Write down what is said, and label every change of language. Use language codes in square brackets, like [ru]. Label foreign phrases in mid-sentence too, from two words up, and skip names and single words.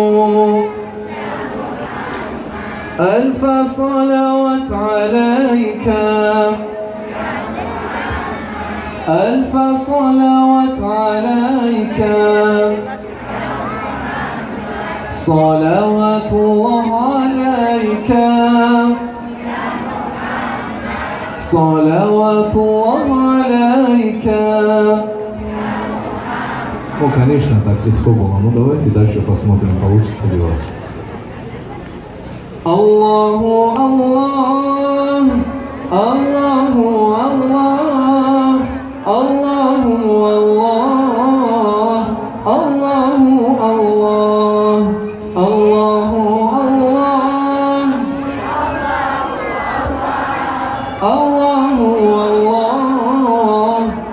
[ar] ألف صلوات عليك ألف صلوات عليك صلوات الله عليك صلوات الله عليك. [ru] Ну, конечно, так легко было. Ну, давайте дальше посмотрим, получится ли у вас. [ar] الله الله، الله الله، الله الله، الله الله، الله الله، الله الله.